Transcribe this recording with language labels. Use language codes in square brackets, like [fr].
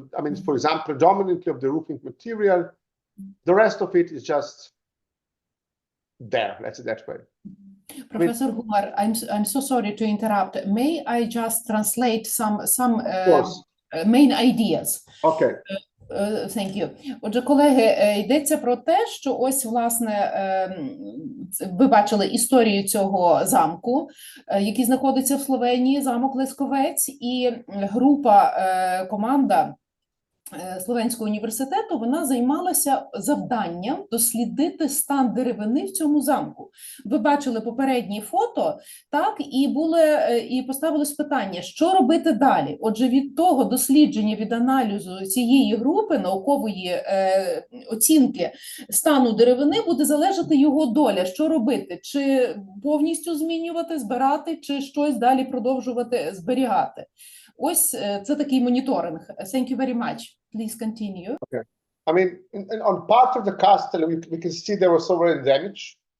[en] I mean, for example, predominantly of the roofing material. The rest of it is just there, let's say that way. Professor Humar, I'm so sorry to interrupt. May I just translate some main ideas? Okay. Thank you. [uk] Отже, колеги, йдеться про те, що ось, власне, ви бачили історію цього замку, який знаходиться в Словенії, замок Лесковець, і група, команда Словенського університету, вона займалася завданням дослідити стан деревини в цьому замку. Ви бачили попередні фото, так, і поставилось питання, що робити далі? Отже, від того дослідження, від аналізу цієї групи, наукової оцінки стану деревини буде залежати його доля. Що робити? Чи повністю змінювати, збирати, чи щось далі продовжувати зберігати? Ось це такий моніторинг. [en] Thank you very much. Please continue. Okay. I mean, on part of the castle, we can see there was already damage.